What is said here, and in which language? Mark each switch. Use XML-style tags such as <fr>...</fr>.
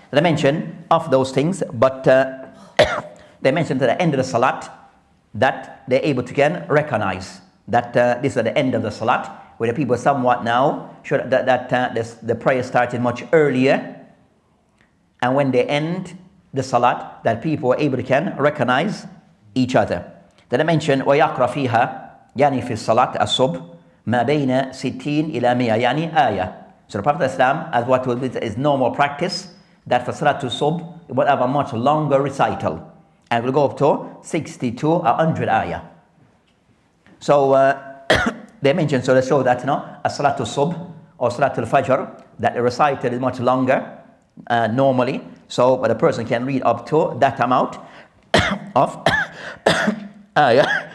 <en>They mentioned of those things, but they mentioned at the end of the salat that they're able to again recognize that this is at the end of the salat, where the people somewhat now show that the prayer started much earlier, and when they end the salat, that people were able to can recognize each other.</en> <ar>Then I mentioned وَيَقْرَ فِيهَا يعني في الصلاة الصبح ما بين 60 إلى 100 يعني آية.</ar> <en>So the Prophet ﷺ, as what will be is normal practice, that for Salatul Subh it will have a much longer recital, and will go up to 60 to 100 ayah. So they mentioned, so they show that a Salatul Subh or Salatul Fajr, that the recital is much longer normally, so but a person can read up to that amount of ayah.</en>